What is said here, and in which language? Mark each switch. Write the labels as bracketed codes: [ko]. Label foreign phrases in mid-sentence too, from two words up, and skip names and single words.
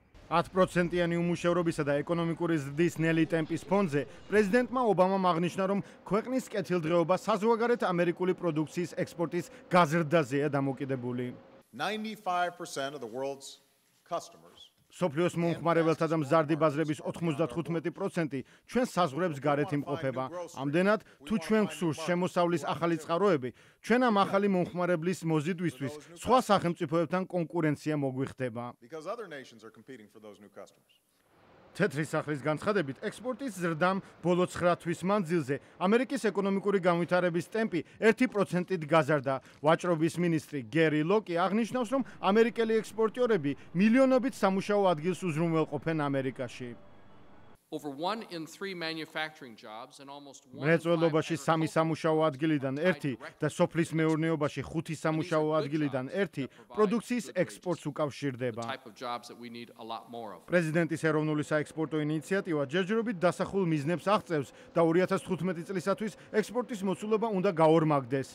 [ka] 10%-იანი უმუშევრობისა და ეკონომიკური ზრდის ნელი ტემპის ფონზე პრეზიდენტმა ობამამ აღნიშნა, რომ ქვეყნის კეთილდღეობა საზღვარგარეთ ამერიკული პროდუქციის ექსპორტის გაზრდაზეა დამოკიდებული. [en] 95% of the world's customers [ka] სოფლიოს მომხმარებელთა და მზარდი ბაზრების 95% ჩვენ საზღვრებს გარეთ იმყოფება. ამდენად, თუ ჩვენ გსურს შემოსავლის ახალი წყაროები, ჩვენ ამ ახალი მომხმარებლის მოზიდვისთვის სხვა სახელმწიფოებთან კონკურენცია მოგვიხდება. თეთრი სახლის განცხადებით, ექსპორტის ზრდამ ბოლო 9 თვის მანძილზე ამერიკის ეკონომიკური განვითარების ტემპი 1%-ით გაზარდა. ვაჭრობის მინისტრი გერი ლოკი აღნიშნავს, რომ ამერიკელი ექსპორტიორები მილიონობით სამუშაო ადგილს უზრუნველყოფენ ამერიკაში. [en] Over 1 in 3 manufacturing jobs and almost 1 [ka] მრეწველობაში 3 სამუშაო ადგილიდან 1 და სოფლის მეურნეობაში 5 სამუშაო ადგილიდან 1 პროდუქციის ექსპორტს უკავშირდება. პრეზიდენტის ეროვნული საექსპორტო ინიციატივა ჯერჯერობით დასახულ მიზნებს აღწევს და 2015 წლისათვის ექსპორტის მოცულობა უნდა გაორმაგდეს.